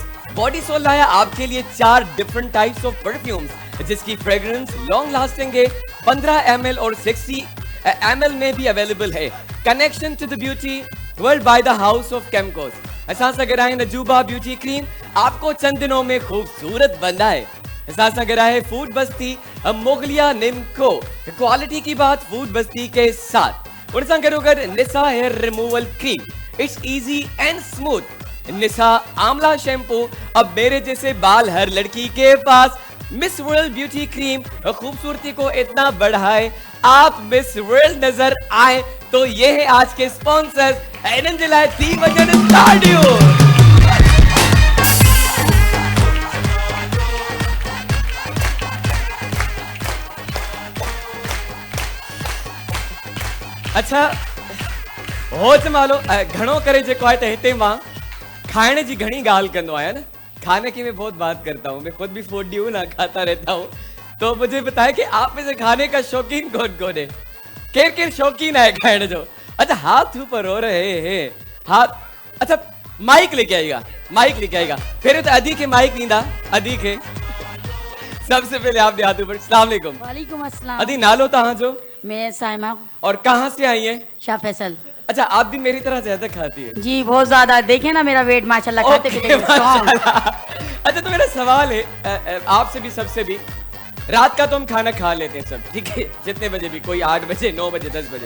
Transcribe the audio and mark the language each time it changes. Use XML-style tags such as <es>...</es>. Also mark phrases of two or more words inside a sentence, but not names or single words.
<ur>बॉडी सोल لایا آپ کے لیے 4</ur> <en>different types of perfumes</en> <ur>जिसकी</ur> <en>fragrance long lasting</en> <ur>ہے، 15 ml اور 60 ml میں بھی اویلیبل ہے.</ur> <en>Connection to the beauty world by the house of Chemcos.</en> <sd>असां सां गॾु आहिनि</sd> <ur>अजूबा ब्यूटी क्रीम, آپ کو چند دنوں میں خوبصورت بنائے.</ur> <sd>असां सां गॾु आहे फूड बस्ती मोगलिया निम्को,</sd> <ur>کوالٹی کی بات</ur> <sd>फूड बस्ती</sd> <ur>کے ساتھ.</ur> <sd>उन सां गॾोगॾु</sd> <en>निसा हेयर रिमूवल क्रीम, it's easy and smooth.</en> <ur>نسا آملہ شیمپو، اب میرے جیسے بال ہر لڑکی کے پاس. مس ورلڈ بیوٹی کریم، خوبصورتی کو اتنا بڑھائے آپ مس ورلڈ نظر آئے. تو یہ ہے آج کے سپانسرز,</ur> <sd>इन्हनि जे लाइ थी वञनि ताड़ियूं। अच्छा, हो जमालो घणो करे जेको आहे त हिते मां खाइण जी घणी ॻाल्हि कंदो आहियां न,</sd> <ur>کھانے کی میں بہت بات کرتا ہوں، میں خود بھی فوڈی ہوں نا، کھاتا رہتا ہوں. تو مجھے بتایا کہ آپ میں سے کھانے کا شوقین کون ہے?</ur> <sd>केर शौकीन है खाने जो?</sd> <ur>اچھا، ہاتھ اوپر ہو رہے ہیں، ہاتھ۔ اچھا، مائیک لے کے آئے گا پھر تو</ur> <sd>अदी के माइक नींदा, अदी के</sd> <ur>سب سے پہلے آپ نے ہاتھ اوپر.</ur> <ar>السلام علیکم. وعلیکم السلام.</ar> <sd>अदी नालो तहां जो?</sd> <ur>मैं साइमा। اور کہاں سے آئی ہے? शाह फैसल। اچھا، آپ بھی میری طرح زیادہ کھاتی ہے? جی بہت زیادہ، دیکھے نا میرا ویٹ ماشاءاللہ، کھاتے پیتے माशाल्लाह। اچھا، تو میرا سوال ہے آپ سے بھی، سب سے بھی، رات کا تو ہم کھانا کھا لیتے ہیں سب، ٹھیک ہے، جتنے بجے بھی، کوئی 8 بجے، 9 بجے، 10 بجے.</ur>